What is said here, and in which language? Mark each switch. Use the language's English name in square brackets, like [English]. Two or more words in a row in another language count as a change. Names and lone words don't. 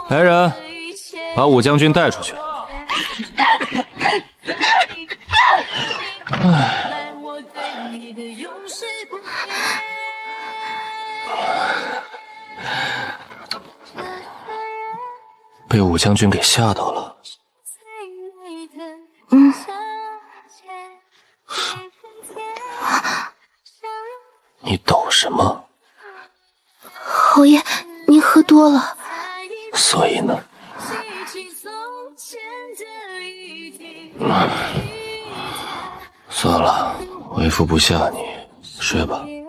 [Chinese] 来人，把武將軍帶出去。被武将軍給嚇到了。你抖什麼？侯爺，您喝多了。所以呢？算了，为父不吓你，睡吧。